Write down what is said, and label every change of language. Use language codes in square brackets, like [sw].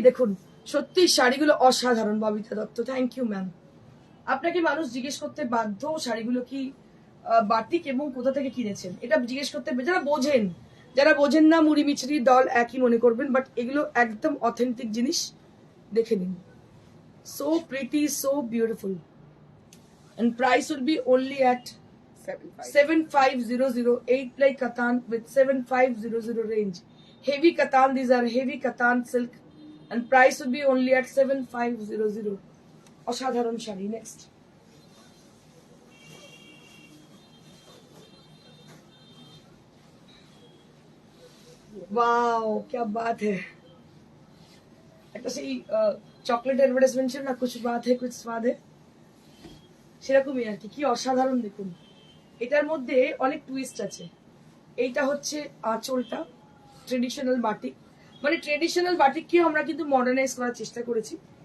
[bn] দেখুন সত্যি শাড়িগুলো অসাধারণ। Babita Dutta, [en] Thank you ma'am. [bn] আপনাকে মানুষ জিজ্ঞেস করতে বাধ্য শাড়িগুলো কি বাটিক এবং কোথা থেকে কিনেছেন, এটা জিজ্ঞেস করতে, যারা বোঝেন, যারা বোঝেন না মুড়ি মিছরির দল একই মনে করবেন, বাট এগুলো একদম অথেন্টিক জিনিস, দেখে নিন। [en] So pretty, so beautiful, and price will be only at 7500, 8 ply katan with 7500 range, heavy katan, these are heavy katan silk, and price will be only at 7500. [bn] অসাধারণ শাড়ি। [en] next [hi] वाओ, क्या बात है। [bn] একটা সেই চকলেট অ্যাডভার্টাইজমেন্ট ছিল না, [hi] কুছ বাত হে কুছ স্বাদ হে, [bn] সেরকমই আর কি। কি অসাধারণ দেখুন, এটার মধ্যে অনেক টুইস্ট আছে। এইটা হচ্ছে আঁচলটা, ট্রেডিশনাল বাটিক, মানে ট্রেডিশনাল বাটিককে আমরা কিন্তু মডার্নাইজ করার চেষ্টা করেছি।